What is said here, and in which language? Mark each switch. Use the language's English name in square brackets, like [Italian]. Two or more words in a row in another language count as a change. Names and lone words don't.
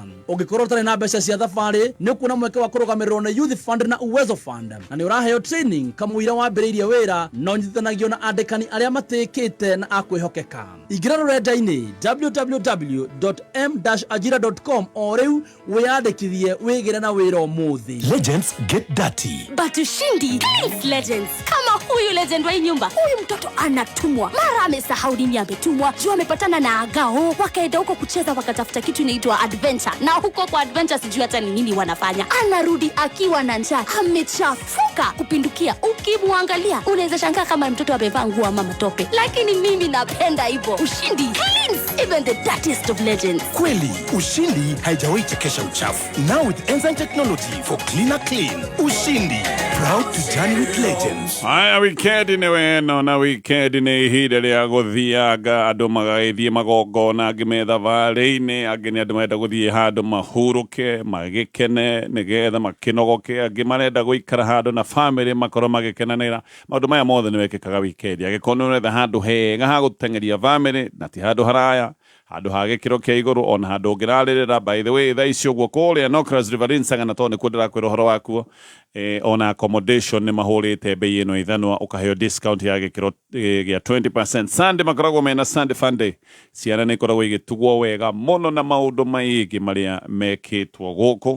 [Kikuyu] Ũngĩkorwo ũtarĩ na mbeca cia thabarĩ nĩ ũkuona mweke wa kũrũgamĩrĩrwo na Youth Fund na Uwezo Fund na nĩ ũraheo training kamũira wambĩrĩirie wĩra na ũnyitithanagio na andĩkani arĩa matĩkĩte na akwĩhokeka. Ingĩra rũrenda-inĩ www.m-ajira.com o rĩu wĩyandĩkithie wĩgĩre na wĩra ũmũthĩ. [English] Legends get dirty. But ushindi is legends. [Swahili] Kama huyu legend wa nyumba, huyu mtoto anatumwa, mara amesahau nini ametumwa, juu amepatana na agao, wakaenda huko kucheza wakatafuta kitu inaitwa adventure, na huko kwa adventure sijui hata ni nini wanafanya. Anarudi akiwa na njaa, amechafuka kupindukia. Ukimwangalia unaweza shangaa kama mtoto amevaa nguo ama matope, lakini mimi napenda hivyo. [English] Ushindi cleans even the dirtiest of legends. [Swahili] Kweli ushindi haijawahi chekesha uchafu. [English] Now with enzyme technology for cleaner clean. Ushindi, proud to journey with legends. [Kikuyu] Haya weekend nĩ weno na weekend nĩ ihinda rĩa gũthianga andũ magagĩthiĩ magongona angĩ me thabarĩ-inĩ angĩ nĩ andũ marenda gũthiĩ handũ mahurũke magĩkene nĩgetha makĩnogoke angĩ marenda gũikara handũ na family makorwo magĩkenanĩra. Maũndũ maya mothe nĩ wekĩkaga weekend angĩkorwo nĩ ũretha handũ hega ha gũteng'eria family na ti handũ haraya handu ha gikiro kia iguru ona handu ngirarĩrĩra. [English] By the way, [Kikuyu] thaa icio guo kũrĩa Nokras Riverine Sagana to nĩ kuo ndĩrakwĩra ũhoro wakuo. Ona accommodation nĩ mahũrĩte bei ĩno ithanwa ũkaheo discount ya gĩkĩro gĩa 20%. Sunday makoragwo mena [English] Sunday fun day. [Kikuyu] Ciana nĩ ikoragwo igĩtugwo wega mũno na maũndũ maingĩ marĩa mekĩtwo gũkũ.